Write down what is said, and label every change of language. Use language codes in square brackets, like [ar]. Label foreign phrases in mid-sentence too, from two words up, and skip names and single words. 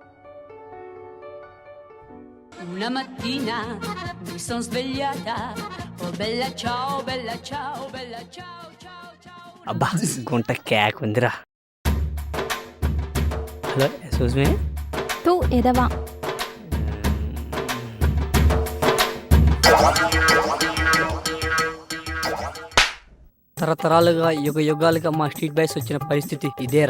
[it] Una mattina mi son svegliata, oh bella ciao, bella ciao, bella ciao, ciao, ciao. [te] అబ్బా, గుంట క్యాక్ ఉందిరా. హలో, [en] excuse me. [te] తూ ఎదవా. తరతరాలుగా యుగ యుగాలుగా మా [en] street boys [te] వచ్చిన పరిస్థితి ఇదేరా.